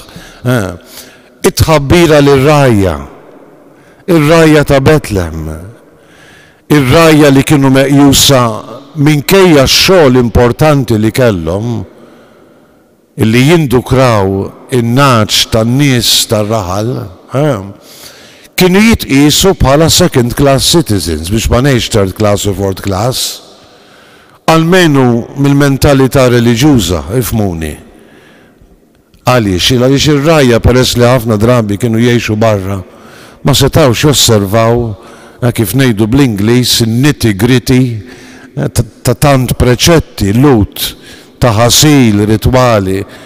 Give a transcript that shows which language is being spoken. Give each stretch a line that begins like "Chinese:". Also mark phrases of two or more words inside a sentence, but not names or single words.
Maltese: It-tħabbira lir-rajja, ir-rajja ta' Betlem, ir-rajja li kienu meqjusa minkejja x-xogħol importanti li kellhom illi jindukraw in-naċ tan-nies tar-raħal, kienu jitqisu bħala
English: second class citizens
Maltese: biex ma ngħidx
English: third class
Maltese: u
English: fourth class,
Maltese: almenu mill-mentalità reliġjuża, ifhmuni. Għaliex ir-rajja peress li ħafna drabi kienu jgħixu barra ma setawx josservaw kif ngħidu bl-Ingliż in-nitty-gritty ta' tant preċetti, lut, ta' ħasil, ritwali.